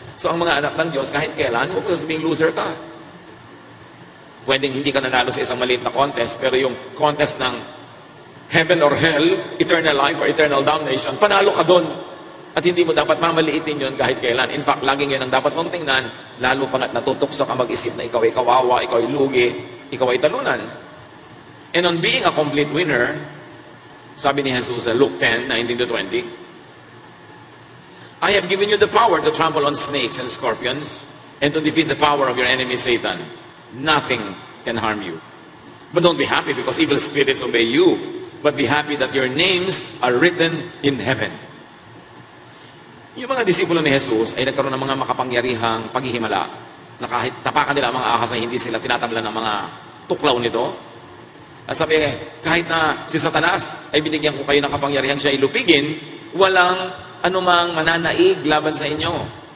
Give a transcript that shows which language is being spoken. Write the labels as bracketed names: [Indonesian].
[Filipino] So ang mga anak ng Diyos, kahit kailan, huwag mo sabing loser ka. Pwedeng hindi ka nanalo sa isang maliit na contest, pero yung contest ng [English] heaven or hell, eternal life or eternal damnation, [Filipino] panalo ka doon. At hindi mo dapat mamaliitin yun kahit kailan. [English] In fact, [Filipino] laging yun ang dapat mong tingnan, lalo pa nga't natutukso ka mag-isip na ikaw ay kawawa, ikaw ay lugi, ikaw ay talunan. [English] And on being a complete winner, [Filipino] sabi ni Jesus sa Luke 10:19-20, [English] I have given you the power to trample on snakes and scorpions and to defeat the power of your enemy Satan. Nothing can harm you. But don't be happy because evil spirits obey you, but be happy that your names are written in heaven. [Filipino] Yung mga disipulo ni Jesus ay nagkaroon ng mga makapangyarihang paghihimala na kahit tapakan nila ang mga ahas ay hindi sila tinatablan ng mga tuklaw nito. At sabi, kahit na si Satanas ay binigyan ko kayo ng kapangyarihan siya ilupigin, walang anumang mananaig laban sa inyo.